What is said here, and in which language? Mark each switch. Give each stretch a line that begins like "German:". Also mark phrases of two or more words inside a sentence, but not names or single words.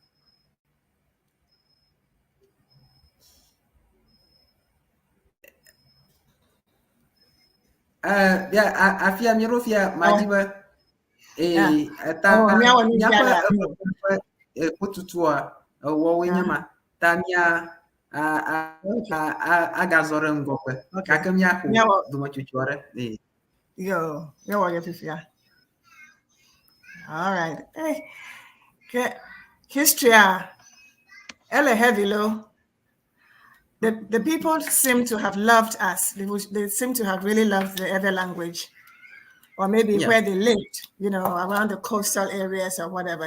Ewe: Afia mi ɖo fia madzi be míaƒe kpotutua wɔwoe nye ma ta agazɔ ɖe ŋgɔgbe gake míaƒo dometsotso aɖe. Yo, míawɔ ye fifia.
English: All right. Hey, history ele heavy lo the people seem to have loved us. They seem to have really loved the other language, or maybe where they lived, around the coastal areas or whatever.